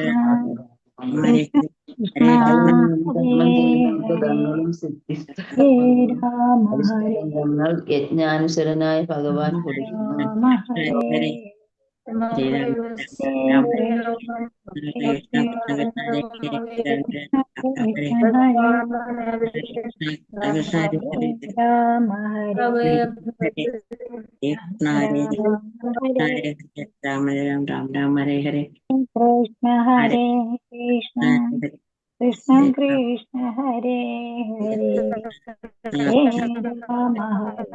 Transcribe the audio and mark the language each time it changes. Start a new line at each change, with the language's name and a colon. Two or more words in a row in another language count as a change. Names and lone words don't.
Sanskrit: ഹരേ കൃഷ്ണ കൃഷ്ണ ഹരേ ഹരേ ഹരേ രാമ ഹരേ
Malayalam: യജ്ഞാനുസരനായ ഭഗവാൻ കൊടുക്കുന്നു.
Sanskrit: രാമ ഹരേ ശ്രീരാമ ഹരേ രാമ കൃഷ്ണ കൃഷ്ണ കൃഷ്ണ ഹരേ ഹരേ കൃഷ്ണ ഹരേ കൃഷ്ണ ഹരേ ഹരേ രാമ ഹരേ കൃഷ്ണ ഹരേ ഹരേ രാമ രാം രാം രാം ഹരേ ഹരേ കൃഷ്ണ ഹരേ ഹരേ കൃഷ്ണ കൃഷ്ണ കൃഷ്ണ ഹരേ ഹരേ ഹരേ രാമ ഹരേ